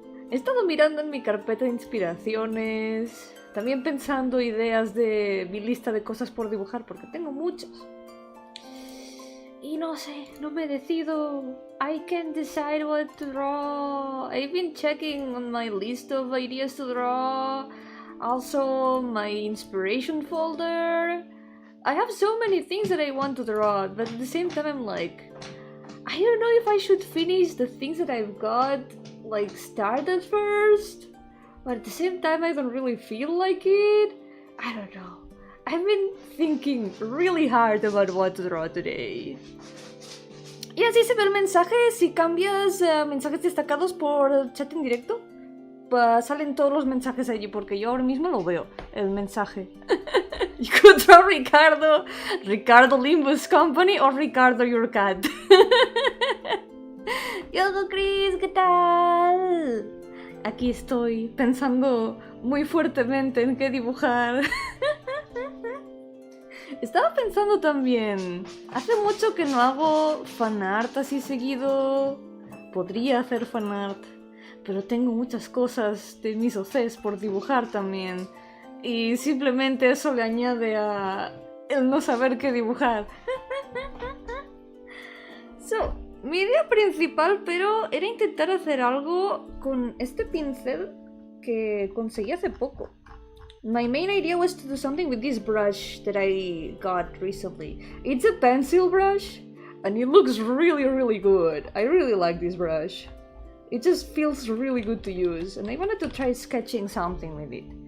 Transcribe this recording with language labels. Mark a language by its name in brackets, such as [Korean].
[Spanish] He estado mirando en mi carpeta de inspiraciones, también pensando ideas de mi lista de cosas por dibujar, porque tengo muchas. Y no sé, no me decido. [English] I can't decide what to draw. I've been checking on my list of ideas to draw. Also, my inspiration folder. I have so many things that I want to draw, but at the same time I'm like, I don't know if I should finish the things that I've got, like, started first. But at the same time I don't really feel like it. I don't know. I've been thinking really hard about what to draw today. [Spanish] Y así se ve el mensaje. Si cambias mensajes destacados por chat en directo, pues salen todos los mensajes allí, porque yo ahora mismo lo veo, el mensaje. [English] You could draw Ricardo, Ricardo Limbus Company o Ricardo Your Cat. [Spanish] Yo-hooo Chris, ¿qué tal? Aquí estoy pensando muy fuertemente en qué dibujar. Estaba pensando también, hace mucho que no hago fanart así seguido. Podría hacer fanart, pero tengo muchas cosas de mis OCs por dibujar también. Y simplemente eso le añade a el no saber qué dibujar. So, mi idea principal, pero, era intentar hacer algo con este pincel que conseguí hace poco. [English] My main idea was to do something with this brush that I got recently. It's a pencil brush, and it looks really good. I really like this brush. It just feels really good to use, and I wanted to try sketching something with it.